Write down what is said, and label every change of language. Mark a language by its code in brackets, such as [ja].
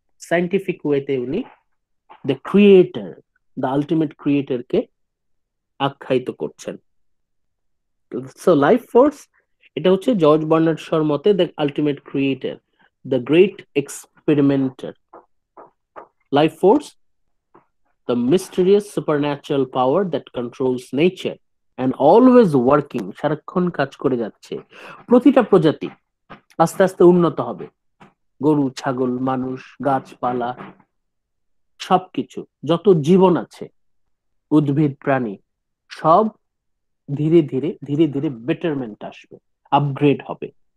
[bn] Scientific ওয়েতে উনি the creator, the ultimate ক্রিয়েটরকে আখ্যায়িত করছেন। সো লাইফ ফোর্স এটা হচ্ছে জর্জ বার্নার্ড শর মতে the ultimate creator, the great এক্সপেরিমেন্টার। [en] life force, the mysterious supernatural power that controls nature and always working, [bn] সারাক্ষণ কাজ করে যাচ্ছে। প্রতিটা প্রজাতি আস্তে আস্তে উন্নত হবে, গরু, ছাগল, মানুষ, গাছপালা, সবকিছু, যত জীবন আছে, উদ্ভিদ, প্রাণী, সব ধীরে ধীরে ধীরে ধীরে বেটারমেন্ট আসবে, আপগ্রেড হবে।